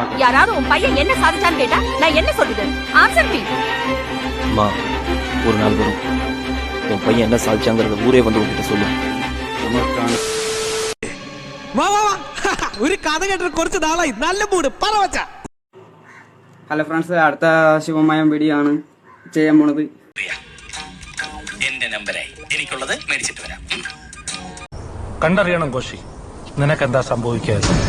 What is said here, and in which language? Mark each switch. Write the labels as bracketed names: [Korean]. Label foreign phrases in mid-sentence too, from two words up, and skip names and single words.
[Tamil] யாராவது உன் பையன் என்ன சாதிச்சான்னு கேட்டா நான் என்ன சொல்றது? [English] Answer me. [Tamil] அம்மா, ஒரு நாள் வரும் உன் பையன் என்ன சாதிச்சாங்கிறத ஊரே வந்து உங்ககிட்ட சொல்லு. [Malayalam] ഒരു കഥ കേട്ടിട്ട് കുറച്ച് നാളായി. നല്ല മൂഡ് പറ വച്ചാ. [English] Hello friends, [Malayalam] അടുത്ത ശിവമയം വീഡിയോ ആണ് ചെയ്യാൻ പോണത്. എന്റെ നമ്പറായി എനിക്കുള്ളത് മേടിച്ചിട്ട് വരാം. കണ്ടറിയണം കോശി, നിനക്കെന്താ സംഭവിക്കാതെ?